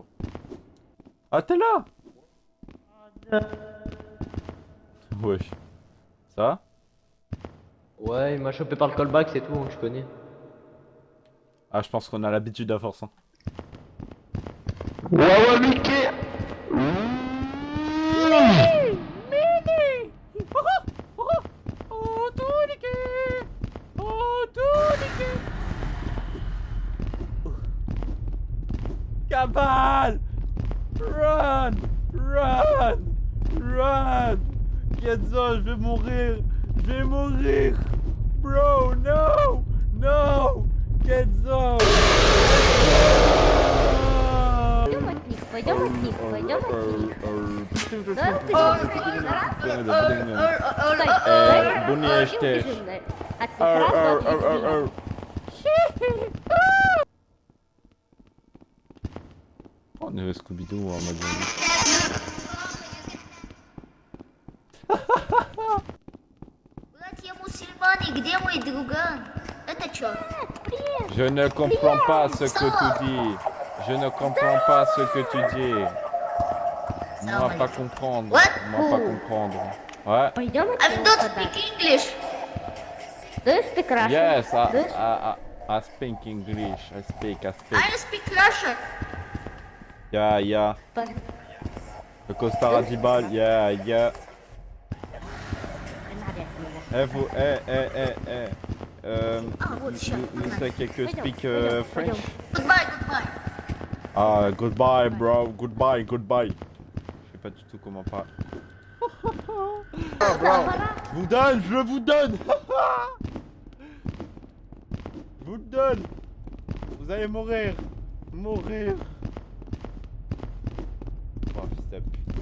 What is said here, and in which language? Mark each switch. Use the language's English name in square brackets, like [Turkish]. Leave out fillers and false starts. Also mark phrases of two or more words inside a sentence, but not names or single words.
[French] Ah, t'es là! Wesh. Ça va? Ouais, il m'a chopé par le callback, c'est tout, hein, je connais. Ah, je pense qu'on a l'habitude à force. Hein. Ouais, ouais, Mickey. Cabal! [English] Run! Run! Run! Kenzo, [French] je vais mourir! Je vais mourir! [English] Bro, no! No! Kenzo! [Russian] Пойдем от них, пойдем от них. Да, ты [English] Bunny hashtag. [Russian] От них раз, от них [French] On est Scooby-Doo en mode zombie. [Russian] Братья мусульмане, где мой друган? Это чё? [French] Je ne comprends pas ce que tu dis. Je ne comprends pas ce que tu dis. Moi pas comprendre. What? Moi pas comprendre. Ouais. [Russian] Пойдем от [English] I [Russian] них [English] don't [Russian] тогда. [English] speak English. Do you speak Russian? Yes, Do you- I speak English. I speak. I speak Russian. Yeah, yeah. [Russian] По- [French] Le costard à 10 balles, [English] yeah, yeah. You say quelques speak French? Goodbye, goodbye. Ah, goodbye, bro, goodbye, goodbye. [French] Je sais pas du tout comment parler. Oh, bro, je vous donne, je vous donne. Je vous le donne. Vous allez mourir. Mourir. Oh, fils de pute.